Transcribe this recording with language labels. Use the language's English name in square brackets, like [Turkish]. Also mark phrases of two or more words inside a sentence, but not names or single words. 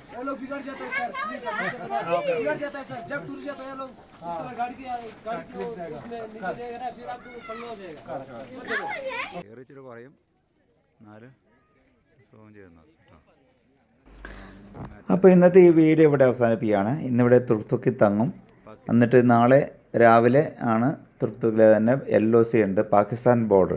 [Hindi] लोग बिगड़ जाता है सर, प्लीज बिगड़ जाता है सर, जब टूट जाता है लोग इस तरह गाड़ी को उसमें नीचे जाएगा ना, फिर आपको पल्ला हो जाएगा। [Malayalam] ഏറിച്ചിട്ട് കുറയും. 4 സോം ചെയ്യുന്നത് കേട്ടോ. അപ്പോൾ ഇന്നത്തെ ഈ വീഡിയോ ഇവിടെ അവസാനിപ്പിക്കുകയാണ്. ഇന്നിവിടെ തുർത്തുക്കി തങ്ങും. എന്നിട്ട് നാളെ രാവിലെ ആണ് തുർത്തുക്കിലെ തന്നെ LOC ഉണ്ട്, പാകിസ്ഥാൻ ബോർഡർ.